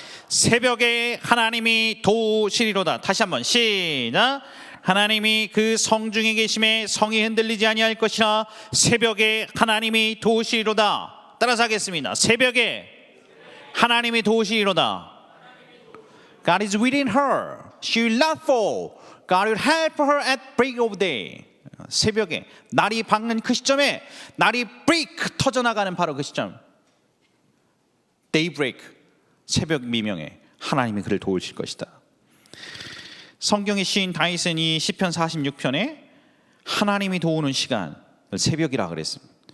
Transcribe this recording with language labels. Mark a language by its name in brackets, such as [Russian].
[Korean] 새벽에 하나님이 도우시리로다. 다시 한번 시작. 하나님이 그 성중에 계심에 성이 흔들리지 아니할 것이라. 새벽에 하나님이 도우시리로다. 따라서 하겠습니다. 새벽에 하나님이 도우시리로다. [English] God is within her. She will not fall. God will help her at break of day. [Korean] 새벽에 날이 밝는 그 시점에 날이 break 터져나가는 바로 그 시점. [English] Daybreak. [Korean] 새벽 미명에 하나님이 그를 도우실 것이다. 성경의 시인 다윗은 시편 46편에 하나님이 도우는 시간, 새벽이라 그랬습니다.